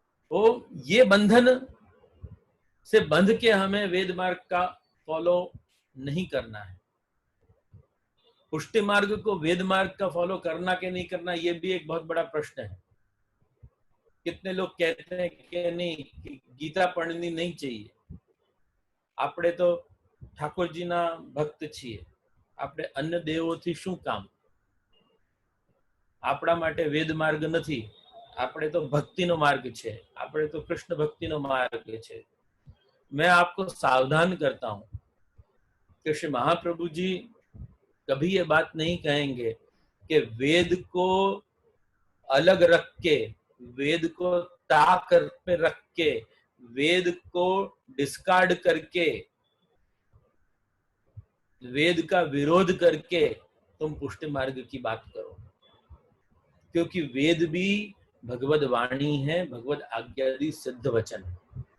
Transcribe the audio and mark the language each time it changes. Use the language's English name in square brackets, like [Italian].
[Hindi] तो ये बंधन से बंध के हमें वेद मार्ग का फॉलो नहीं करना है। पुष्टि मार्ग को वेद मार्ग का फॉलो करना कि नहीं करना, ये भी एक बहुत बड़ा प्रश्न है। कितने लोग कहते हैं कि नहीं, कि गीता पढ़नी नहीं चाहिए, [Gujarati] આપણે તો ઠાકોરજીના ભક્ત છીએ, આપણે અન્ય દેવોથી શું કામ, આપણા માટે વેદ માર્ગ નથી, આપણે તો ભક્તિનો માર્ગ છે, આપણે તો કૃષ્ણ ભક્તિનો માર્ગ છે। [Hindi] मैं आपको सावधान करता हूं कि श्री महाप्रभु जी कभी ये बात नहीं कहेंगे कि वेद को अलग रख के, वेद को ताक पे रख के, वेद को डिस्कार्ड करके, वेद का विरोध करके तुम पुष्टि मार्ग की बात करो, क्योंकि वेद भी भगवद वाणी है, भगवद आज्ञादि सिद्ध वचन है।